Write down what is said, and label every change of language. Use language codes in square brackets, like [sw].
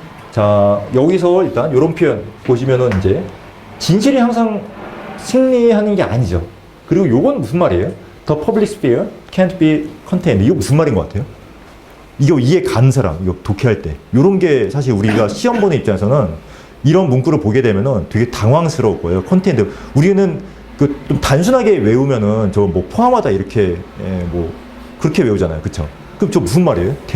[ko] 자, 여기서 일단 이런 표현 보시면은 이제 진실이 항상 승리하는 게 아니죠. 그리고 요건 무슨 말이에요? [en] The public sphere can't be contained. [ko] 이거 무슨 말인 것 같아요? 이거 이해 가는 사람, 이거 독해할 때. 요런 게 사실 우리가 시험 보는 입장에서는 이런 문구를 보게 되면은 되게 당황스러울 거예요. 컨테인트. 우리는 그 좀 단순하게 외우면은 저 뭐 포함하다 이렇게 뭐 그렇게 외우잖아요. 그쵸? 그럼 저 무슨 말이에요?